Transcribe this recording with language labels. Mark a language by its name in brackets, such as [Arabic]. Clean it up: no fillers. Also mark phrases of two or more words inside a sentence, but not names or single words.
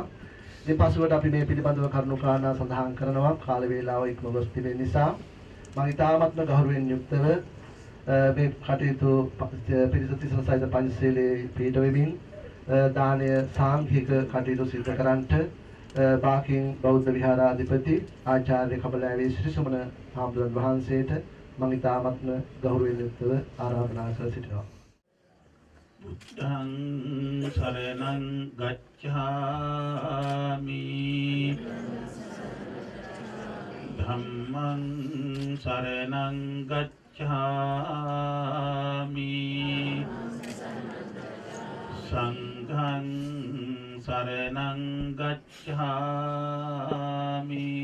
[Sinhala] ඉතින් පසුවට අපි මේ පිළිබඳව කරුණු කාරණා සඳහන් කරනවා කාල වේලාව ඉක්ම ගොස් තිබෙන නිසා මම ඉතාමත්ම ගෞරවයෙන් යුක්තව මේ කටයුතු පිරිස තිසර සහිත පංචශීලයේ පිළිපද වෙමින් දානය සාංඝික කටයුතු සිදු කරන්නට බාකින් බෞද්ධ විහාරාධිපති ආචාර්ය කමලෑවේ ශ්‍රී සුමන හාමුදුරන් වහන්සේට මම ඉතාමත්ම ගෞරවයෙන් යුක්තව ආරාධනා කර සිටිනවා. [Pali] බුද්ධං සරණං ගච්ඡාමි ධම්මං සරණං ගච්ඡාමි සංඝං සරණං ගච්ඡාමි